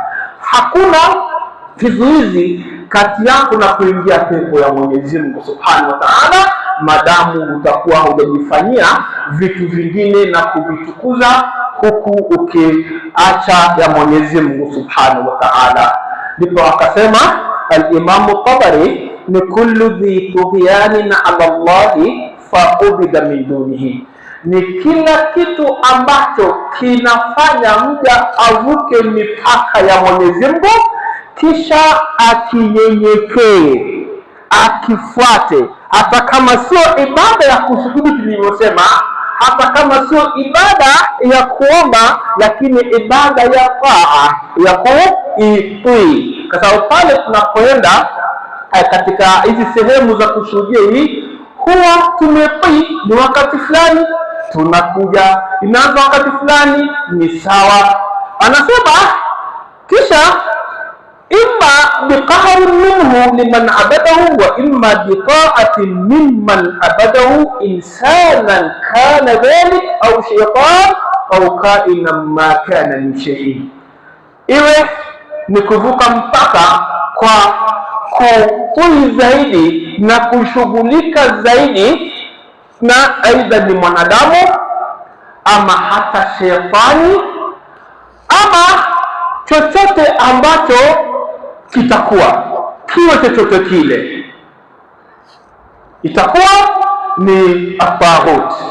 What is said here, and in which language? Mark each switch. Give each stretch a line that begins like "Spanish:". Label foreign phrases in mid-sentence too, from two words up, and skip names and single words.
Swahili: Hakuna kizuizi kati yako na kuingia pepo ya Mwenyezi Mungu
Arabic: سبحانه وتعالى,
Swahili: madamu utakuwa hujajifanyia vitu vingine na kuvitukuza huku ukiacha ya Mwenyezi Mungu
Arabic: سبحانه وتعالى.
Swahili: Ndipo akasema al-Imam Tabari, ni
Arabic: كل ذي طغيان على الله ف عبد من دونه,
Swahili: ni kila kitu ambacho kinafanya mja avuke mipaka ya Mwenyezi Mungu kisha akinyenyekee, akifuate, hata kama sio ibada ya kusujudu tulivyosema, hata kama sio ibada ya kuomba, lakini ibada ya taa, ya kuitii. Kwa sababu pale tunapoenda katika hizi sehemu za kushuhudia hii, huwa tumetii ni wakati fulani, tunakuja inaanza wakati fulani, ni sawa. Anasema kisha
Arabic: إما بقهر منه لمن عبده وإما بطاعة ممن عبده إنسانا كان ذلك أو شيطانا أو كائنا ما كان من شيء,
Swahili: iwe ni kuvuka mpaka kwa kutii zaidi na kushughulika zaidi na aidha ni mwanadamu ama hata shetani ama chochote ambacho kitakuwa kiwe chochote kile, itakuwa ni at-taghut.